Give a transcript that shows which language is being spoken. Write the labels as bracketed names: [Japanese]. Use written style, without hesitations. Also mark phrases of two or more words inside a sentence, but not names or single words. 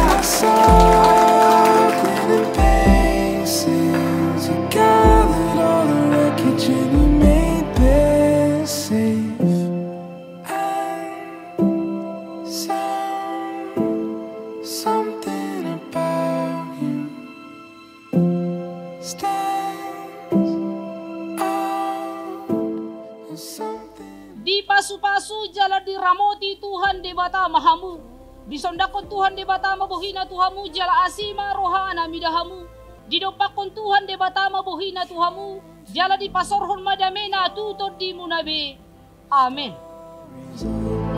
[English] Cycling in paces, you gathered all the wreckage and you made this safe. And something about you stands out. Something. [Batak Toba] Di pasu-pasu jala diramoti Tuhan di bata mahamu. Disondakon Tuhan di bata mabuhina Tuhamu jala asima rohana midahamu. Didopakon Tuhan di bata mabuhina Tuhamu jala di pasorhon madamena tutod di munabe.